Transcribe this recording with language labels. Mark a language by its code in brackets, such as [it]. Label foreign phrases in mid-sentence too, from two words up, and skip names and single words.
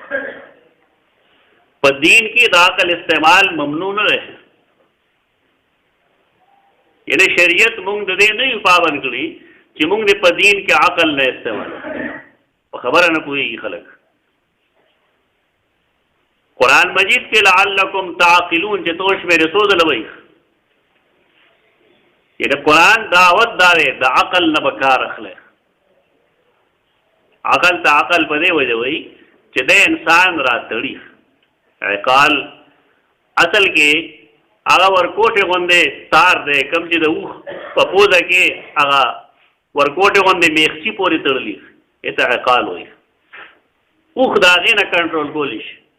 [ps] په دین کې د عقل استعمال ممنوع نه دی یعنی شریعت مونږ د دې نه یو پابند کړي چې مونږ د په دین کې عقل نه استعمال په خبره نه پوهېږي خلک قرآن مجید کې [ar] لعلکم تعقلون [ps] چې تو شمېرې څو ځله وایي یعنی قرآن دعوت داره د عقل نه به کار اخلی عقل ته عقل په دې وجه وایي چې د انسان را تړي عقال اصل کې هغه ورکوټې غوندې تار دی کوم چې د اوښ په پوزه کې هغه ورکوټې غوندې میخچي پورې تړلي ته عقال وایي اوښ د هغې نه کنټرول کولی شي